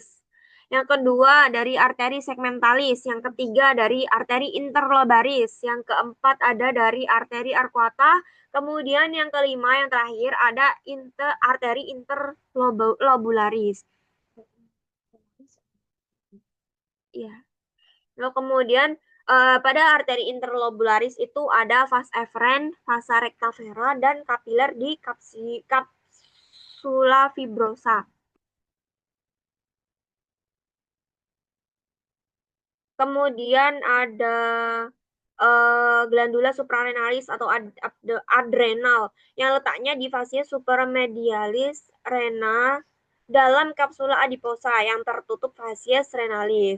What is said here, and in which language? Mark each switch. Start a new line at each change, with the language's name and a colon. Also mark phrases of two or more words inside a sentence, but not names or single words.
Indonesian: Yang kedua dari arteri segmentalis, yang ketiga dari arteri interlobaris, yang keempat ada dari arteri arcuata, kemudian yang kelima yang terakhir ada arteri interlobularis. Ya. Lalu kemudian pada arteri interlobularis itu ada vas eferen, vasa recta vera, dan kapiler di kapsula fibrosa. Kemudian ada glandula suprarenalis atau adrenal yang letaknya di fase supermedialis rena dalam kapsula adiposa yang tertutup fasies renalis.